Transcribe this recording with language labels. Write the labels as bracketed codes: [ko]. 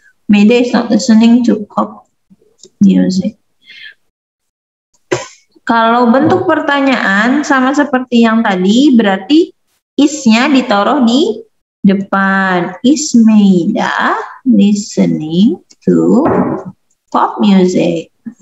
[en] Maida is not listening to pop music. [id] Kalau bentuk pertanyaan sama seperti yang tadi, berarti is-nya ditaruh di depan. [en] Is Maida listening to pop music?